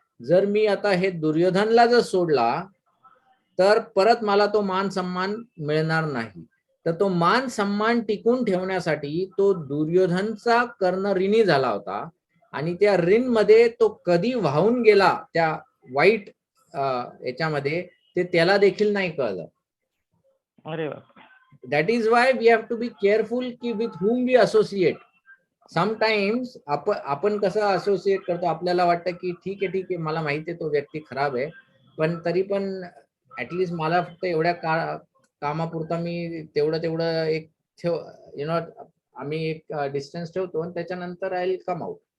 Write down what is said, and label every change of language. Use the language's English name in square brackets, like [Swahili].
[Marathi] जर मी आता हे दुर्योधनला जर सोडला तर परत मला तो मान सन्मान मिळणार नाही. तर तो मान सन्मान टिकून ठेवण्यासाठी तो दुर्योधनचा कर्ण ऋणी झाला होता आणि त्या ऋण मध्ये तो कधी वाहून गेला त्या वाईट याच्यामध्ये ते त्याला देखील नाही कळलं. अरे वा. [English] That is why we have to be careful की with whom we associate. [Marathi] Sometimes आपण कसं असोसिएट करतो, आपल्याला वाटतं की ठीक आहे मला माहिती आहे तो व्यक्ती खराब आहे, पण तरी पण ऍटलिस्ट मला फक्त एवढ्या कामापुरता मी तेवढं एक आम्ही एक डिस्टन्स ठेवतो आणि त्याच्यानंतर [English] I will come out.